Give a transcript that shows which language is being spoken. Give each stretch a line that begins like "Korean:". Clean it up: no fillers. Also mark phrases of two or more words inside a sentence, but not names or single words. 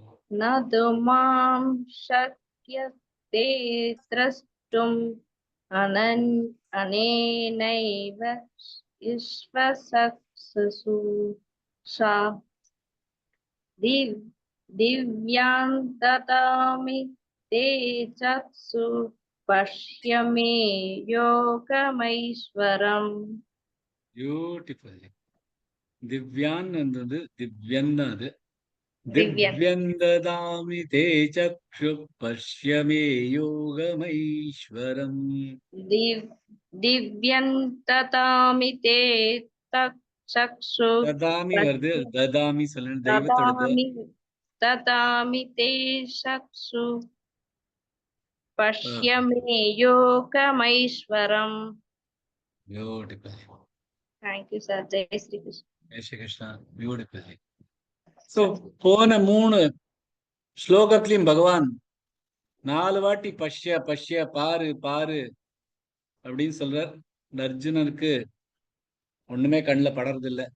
Sanskrit: न तु मां शक्यते द्रष्टुम् अनेनैव विश्वचक्षुषा दिव्यां ददामि ते चक्षु पश्य मे योगमैश्वरम्.
English: Beautiful.
Tamil: திவ்யான் என்றது திவ்யன் தான் அது. Divyan.
Sanskrit: दिव्यन्ददामि ते चक्षु पश्यमे योगमैश्वरम्. दिव्यं ददामि ते चक्षु
Tamil: ததாமி வருது, ததாமி சொல்லணும், தெய்வத்தோட
Sanskrit: ददामि ते चक्षु पश्य मे योगमैश्वरम्.
English: பியூட்டிஃபுல். Thank you, sir.
Hindi: जय श्री कृष्ण. जय श्री कृष्णा. பியூட்டிஃபுல்.
Tamil: சோ போன 3 ஸ்லோகத்திலையும் பகவான் 4 வாட்டி
Sanskrit: पश्य पश्य
Tamil: பாரு பாரு அப்படின்னு சொல்றார். இந்த அர்ஜுனனுக்கு ஒண்ணுமே கண்ணில் படறது இல்லை.